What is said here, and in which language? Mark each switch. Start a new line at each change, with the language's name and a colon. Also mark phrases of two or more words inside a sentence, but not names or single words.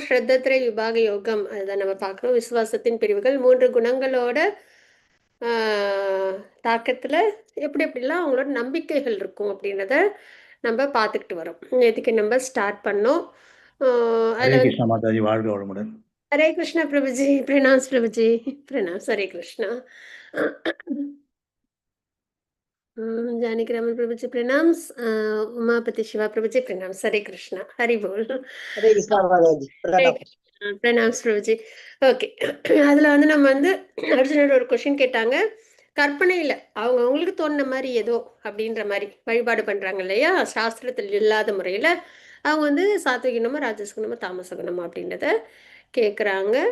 Tamil: ஸ்ரத்தத்ரய விபாக யோகம், அதுதான் நம்ம பார்க்கிறோம். விசுவாசத்தின் பிரிவுகள் 3 குணங்களோட தாக்கத்துல எப்படி எப்படிலாம் அவங்களோட நம்பிக்கைகள் இருக்கும் அப்படின்றத நம்ம பார்த்துக்கிட்டு வரோம். நேற்றுக்கு நம்ம ஸ்டார்ட் பண்ணோம். ஹரே கிருஷ்ணா மாதாஜி. வாழ்க வளமுடன். ஹரே கிருஷ்ணா பிரபுஜி. பிரணாம்ஸ் பிரபுஜி. பிரணாம்ஸ். ஹரே கிருஷ்ணா.
Hindi: जानकी रामन प्रभु जी प्रणाम्स, उमापति शिवा प्रभु जी प्रणाम्स, हरे कृष्णा, हरि बोल. हरे कृष्णा माताजी प्रणाम.
Tamil: பிரणाம்ஸ் பிரபுஜி. ஓகே, அதில் வந்து நம்ம வந்து அர்ஜுனோட ஒரு கொஷின் கேட்டாங்க. கற்பனையில் அவங்க அவங்களுக்கு தோணுன மாதிரி ஏதோ அப்படின்ற மாதிரி வழிபாடு பண்ணுறாங்க இல்லையா, சாஸ்திரத்தில் இல்லாத முறையில் அவங்க வந்து சாத்விகனமா ராஜசகுணமா தாமசகுணமா அப்படின்றத கேட்குறாங்க.